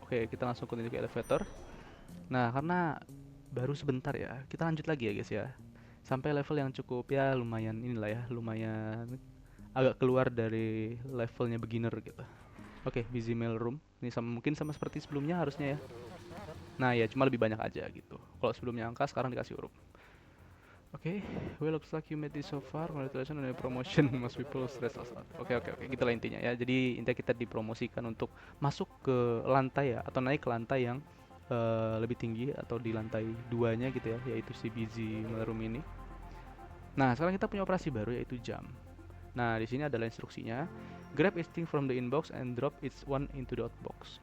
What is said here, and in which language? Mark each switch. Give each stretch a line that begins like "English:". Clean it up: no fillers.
Indonesian: Oke, kita langsung continue ke elevator. Nah, karena baru sebentar ya, kita lanjut lagi ya guys ya. Sampai level yang cukup ya lumayan inilah ya, lumayan agak keluar dari levelnya beginner gitu. Oke, busy mail room. Ini mungkin sama seperti sebelumnya harusnya ya. Nah ya, cuma lebih banyak aja gitu. Kalau sebelumnya angka, sekarang dikasih huruf.
English: Oke, well looks like you made this so far. Congratulations on your promotion. Most people stress us out.
Indonesian: Oke, gitulah intinya ya. Jadi intinya kita dipromosikan untuk masuk ke lantai ya, atau naik ke lantai yang lebih tinggi atau di lantai 2-nya gitu ya, yaitu si busy mail room ini. Nah, sekarang kita punya operasi baru yaitu jam. Nah, di sini adalah instruksinya.
English: Grab each thing from the inbox and drop each one into the outbox.